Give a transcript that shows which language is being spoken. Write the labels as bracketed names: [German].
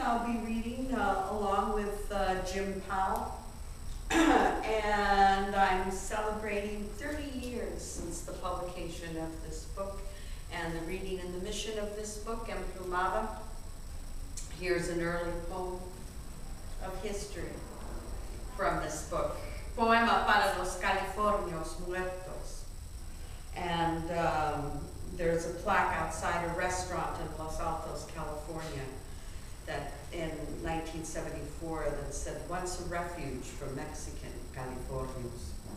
[English] I'll be reading along with Jim Powell, and I'm celebrating 30 years since the publication of this book and the reading and the mission of this book, Emplumada. Here's an early poem of history from this book. [Spanish] Poema para los Californios Muertos. [English] And there's a plaque outside a restaurant in Los Altos, California, that in 1974 that said, once a refuge for Mexican Californios.